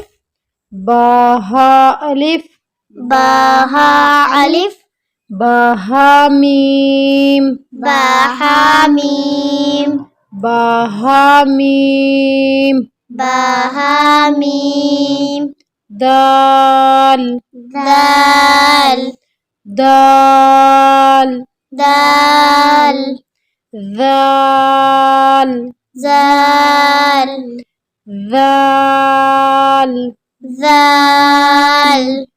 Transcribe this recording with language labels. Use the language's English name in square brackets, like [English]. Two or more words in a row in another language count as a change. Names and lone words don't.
[Arabic] باها ألف باها ألف باها ميم باها ميم باها ميم باها ميم दाल दाल दाल दाल दाल दाल दाल दाल